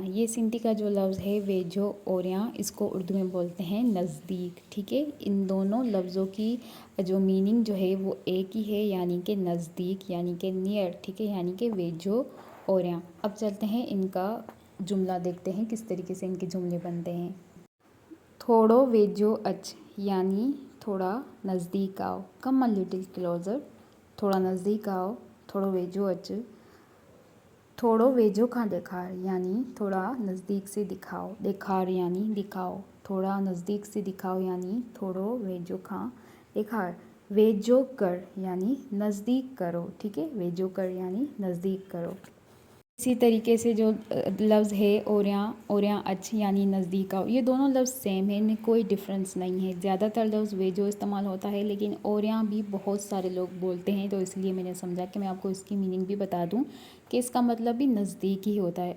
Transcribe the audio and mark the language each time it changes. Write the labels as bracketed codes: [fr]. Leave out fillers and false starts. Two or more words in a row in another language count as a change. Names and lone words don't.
[ur] یہ سندھی کا جو لفظ ہے [sd] वेझो ओरियां, [ur] اس کو اردو میں بولتے ہیں نزدیک. ٹھیک ہے، ان دونوں لفظوں کی جو مینِنگ جو ہے وہ ایک ہی ہے، یعنی کہ نزدیک، یعنی کہ نیئر. ٹھیک ہے، یعنی کہ [sd] वेझो ओरियां। [ur] اب چلتے ہیں ان کا جملہ دیکھتے ہیں کس طریقے سے ان کے جملے بنتے ہیں. [sd] थोड़ो वेझो अच, [ur] یعنی تھوڑا نزدیک آؤ. [en] कम अ लिटिल क्लोज़र, [ur] تھوڑا نزدیک آؤ, [sd] थोड़ो वेझो अच। थोड़ो वेझो खां ॾेखार, [ur] یعنی تھوڑا نزدیک سے دکھاؤ. ڏيکار یعنی دکھاؤ، تھوڑا نزدیک سے دکھاؤ، یعنی [sd] थोड़ो वेझो खां ॾेखार। वेझो कर, [ur] یعنی نزدیک کرو. ٹھیک ہے, [sd] वेझो कर [ur] یعنی نزدیک کرو۔ اسی طریقے سے جو لفظ ہے اوریاں, [sd] ओरियां अच [ur] یعنی نزدیک آؤ، یہ دونوں لفظ سیم ہے، ان میں کوئی ڈفرنس نہیں ہے. زیادہ تر لفظ ویجھو استعمال ہوتا ہے، لیکن اوریاں بھی بہت سارے لوگ بولتے ہیں، تو اس لیے میں نے سمجھا کہ میں آپ کو اس کی مینِنگ بھی بتا دوں کہ اس کا مطلب بھی نزدیک ہی ہوتا ہے.